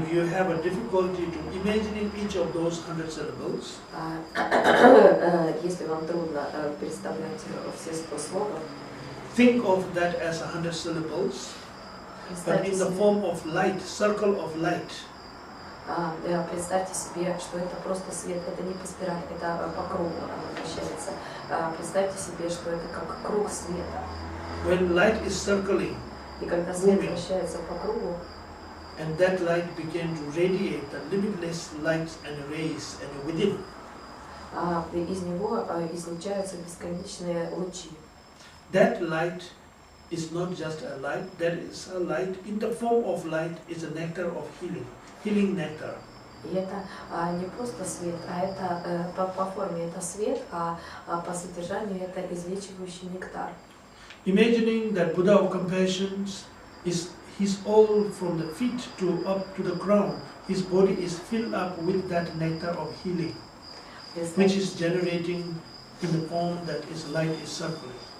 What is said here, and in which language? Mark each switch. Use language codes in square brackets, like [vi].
[en] If you have a difficulty to imagining each of those 100 syllables, [ru] Если вам трудно представлять все 100 слогов, [en] think of that as 100 syllables, but in the form of light, circle of light. [ru] Представьте себе, что это просто свет, это не по спирали, это по кругу она вращается. Представьте себе, что это как круг света. [en] When light is circling, [ru] И когда свет вращается по кругу, [en] and that light began to radiate the limitless lights and rays and within, [ru] из него излучаются бесконечные лучи. [en] that light is not just a light, that is a light in the form of light is a nectar of healing, healing nectar. [ru] И это не просто свет, а это по форме это свет, а по содержанию это излечивающий нектар. [en] Imagining that Buddha of compassion is his all from the feet to up to the ground, his body is filled up with that nectar of healing, which is generating in the form that is light is circulating.